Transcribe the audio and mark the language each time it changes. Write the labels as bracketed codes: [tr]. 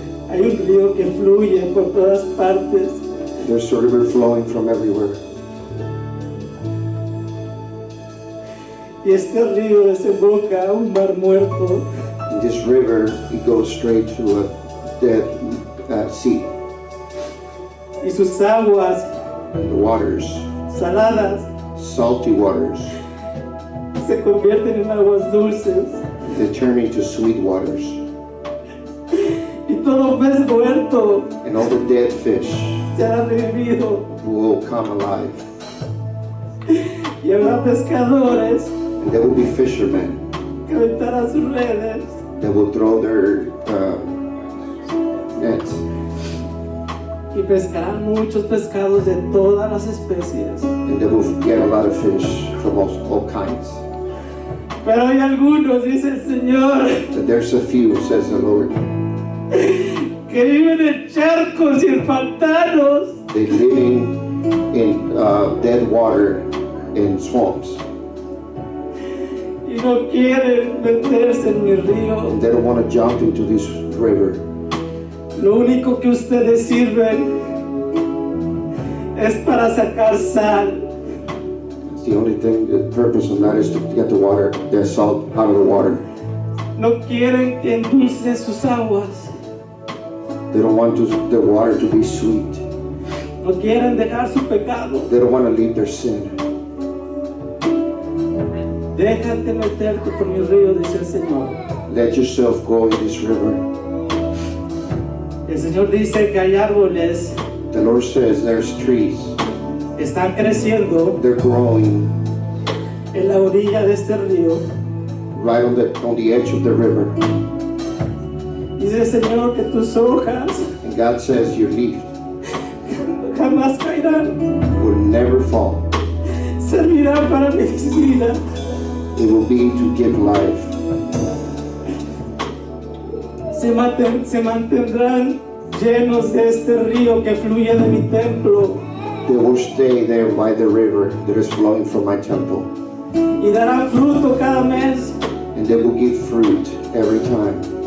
[es] hay un río que fluye por todas partes. [en] There's a river flowing from everywhere. [es] Y este río desemboca a un mar muerto. [en] And this river, it goes straight to a dead sea. [es] Y sus aguas [en] The waters, [es] saladas [en] salty waters, [es] se convierten en aguas dulces. [en] they turn into sweet waters. [es] Y todo pez muerto [en] And all the dead fish [es] será revivido. [en] will come alive. [es] Y habrá pescadores [en] And there will be fishermen [es] que aventarán sus redes. [en] that will throw their nets. [es] Y pescarán muchos pescados de todas las especies. [en] And they will get a lot of fish from all kinds. [es] Pero hay algunos, dice el Señor, [en] But there's a few, says the Lord. [es] que viven en charcos y en pantanos. [en] They're living in dead water in swamps. [es] Y no quieren meterse en mi río. [en] And they don't want to jump into this river. [es] Lo único que ustedes sirven es para sacar sal. [en] It's the only thing, the purpose of that is to get the water, the salt out of the water. [es] No quieren que endulcen sus aguas. [en] They don't want the water to be sweet. [es] No quieren dejar su pecado. [en] They don't want to leave their sin. [es] Déjate meterte por mi río, dice el Señor. [en] Let yourself go in this river. [es] El Señor dice que hay árboles [en] The Lord says there's trees. [es] que están creciendo [en] They're growing [es] en la orilla de este río. [en] right on the edge of the river. [es] Dice el Señor que tus hojas [en] And God says your leaf [es] jamás caerán. [en] will never fall. [es] Servirán para medicina. [en] It will be to give life. [es] Se mantendrán llenos de este río que fluye de mi templo. [en] They will stay there by the river that is flowing from my temple. [es] Y darán fruto cada mes. [en] And they will give fruit every time.